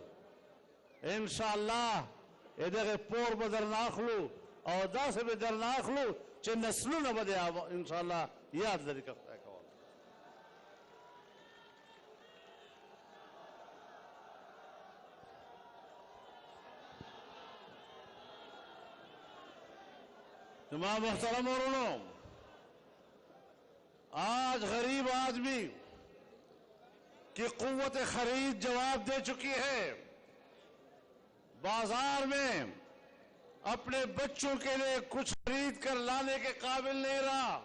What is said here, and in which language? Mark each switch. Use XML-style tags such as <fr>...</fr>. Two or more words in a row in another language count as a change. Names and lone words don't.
<ps>انشاءالله دغه پور به درنه اخلو او داسې به درنه اخلو چې نسلونه به دې انشاءالله یاد لري که خدای کوه. زما محترم ورونو,</ps> <ur>آج غریب آدمی کی قوت خرید جواب دے چکی ہے. بازار میں اپنے بچوں کے لیے کچھ خرید کر لانے کے قابل نہیں رہا.</ur>